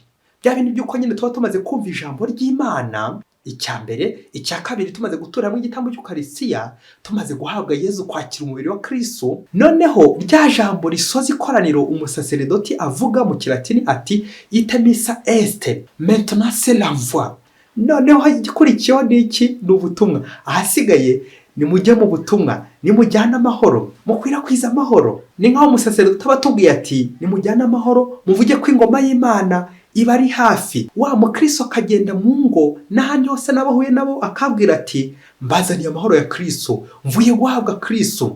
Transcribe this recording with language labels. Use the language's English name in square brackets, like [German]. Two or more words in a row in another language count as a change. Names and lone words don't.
[Kinyarwanda] Bya bintu by'uko nyine tuba tumaze kumva ijambo ry'Imana, icya mbere, icya kabiri tumaze gutura mu gitambo cy'Ukarisiya, tumaze guhabwa Yezu, kwakira umubiri wa Kristo. Noneho rya jambo risoza ikoraniro umusaseredoti avuga mu Kilatini ati [Latin] ite missa est, [French] maintenant c'est l'envoi. [Kinyarwanda] Noneho igikurikiyeho n'iki? Ni ubutumwa. Ahasigaye nimujye mu butumwa, nimujyana amahoro, mukwirakwiza amahoro. Ni nk'aho umusaseredoti aba atubwiye ati nimujyana amahoro, muvuge ko ingoma y'Imana iba ari hafi. Wa mukristo akagenda mu ngo n'ahandi hose n'abahuye nabo akabwira ati mbazaniye amahoro ya Kristo, mvuye guhabwa Kristo.